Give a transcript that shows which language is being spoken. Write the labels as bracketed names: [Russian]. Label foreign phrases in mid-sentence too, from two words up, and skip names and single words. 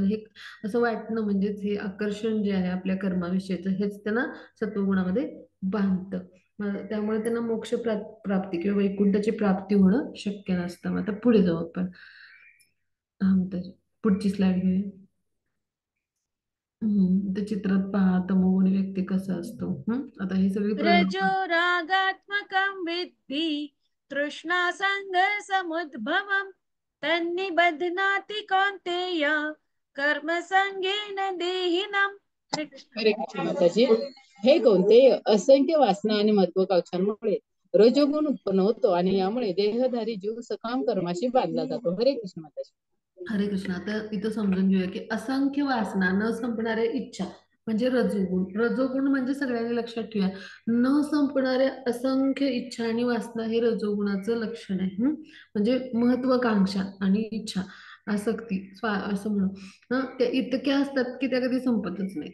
[Marathi] हे असं वाटणं म्हणजेच हे आकर्षण जे आहे आपल्या कर्माविषयीचं हेच त्यांना सत्वगुणामध्ये बांधतं. त्यामुळे त्यांना मोक्ष प्राप्ती किंवा वैकुंठाची प्राप्ती होणं शक्य नसतं. मग आता पुढे जाऊ आपण. तर पुढची स्लाइड घेऊया. ते चित्रात पहा तमोगुणी व्यक्ती कसा असतो. आता ही सगळी [Sanskrit] रजो रागात्मकं विद्धि तृष्णा समुद्भवम् तन्निबध्नाति कौन्तेय कर्म संगेन देहिनम्. [Marathi] हरे कृष्ण. हरे कृष्ण माताजी. हे कोणते असंख्य वासना आणि महत्वाकांक्षांमुळे रजोगुण उत्पन्न होतो आणि यामुळे देहधारी जीव सकाम कर्माशी बांधला जातो. हरे कृष्ण माताजी. हरे कृष्ण. आता इथं समजून घेऊया की असंख्य वासना, न संपणाऱ्या इच्छा म्हणजे रजोगुण. रजोगुण म्हणजे सगळ्यांनी लक्षात ठेवा, न संपणाऱ्या असंख्य इच्छा आणि वासना हे रजोगुणाचं लक्षण आहे. म्हणजे महत्वाकांक्षा आणि इच्छा, आसक्ती, असं म्हणू त्या इतक्या असतात की त्या कधी संपतच नाही.